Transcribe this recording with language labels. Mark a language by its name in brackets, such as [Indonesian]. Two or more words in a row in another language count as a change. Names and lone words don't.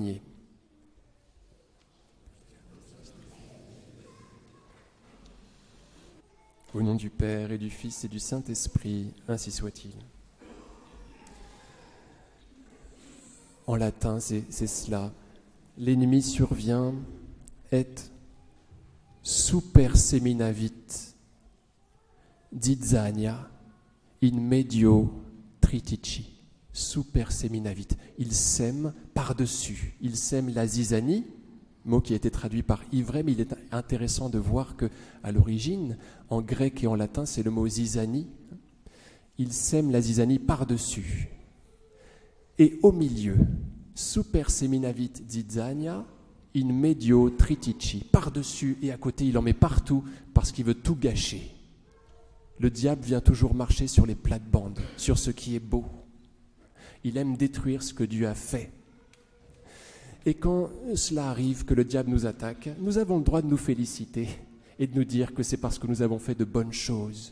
[French] » Au nom du Père et du Fils et du Saint-Esprit, ainsi soit-il. En latin, c'est cela. L'ennemi survient et [Latin] superseminavit dizzania in medio tritici. Superseminavit. [French] Il sème par-dessus. Il sème la zizanie, mot qui a été traduit par ivraie, mais il est intéressant de voir qu'à l'origine, en grec et en latin, c'est le mot zizanie. Il sème la zizanie par-dessus. Et au milieu, [Latin] superseminavit zizania in medio tritici. [French] Par-dessus et à côté, il en met partout parce qu'il veut tout gâcher. Le diable vient toujours marcher sur les plates-bandes, sur ce qui est beau. Il aime détruire ce que Dieu a fait. Et quand cela arrive, que le diable nous attaque, nous avons le droit de nous féliciter et de nous dire que c'est parce que nous avons fait de bonnes choses.